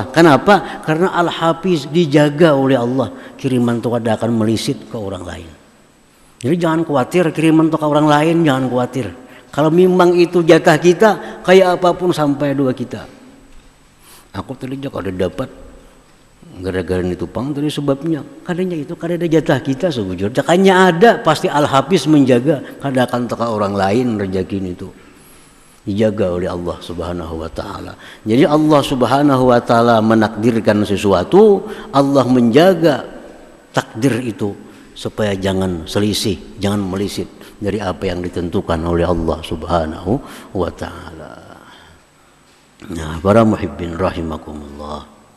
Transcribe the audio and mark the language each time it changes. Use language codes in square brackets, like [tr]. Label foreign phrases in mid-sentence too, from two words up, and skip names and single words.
[id] Kenapa? Karena Al-Hafiz dijaga oleh Allah. Kiriman itu kada akan melisit ke orang lain. Jadi jangan khawatir kiriman itu ke orang lain, jangan khawatir. Kalau memang itu jatah kita, kayak apapun sampai dua kita. Aku tadi juga ada dapat gara-gara itu pang tadi sebabnya. [bjn] Kadanya itu kada ada jatah kita sebujur. Jakanya ada, pasti Al-Hafiz menjaga. Kada akan teka orang lain rezeki itu. [id] Dijaga oleh Allah [ar] سبحانه وتعالى. [id] Jadi Allah [ar] سبحانه وتعالى [id] menakdirkan sesuatu, Allah menjaga takdir itu supaya jangan selisih, jangan melisit dari apa yang ditentukan oleh Allah [ar] سبحانه وتعالى. [id] Nah, para [ar] المحبين رحمكم الله.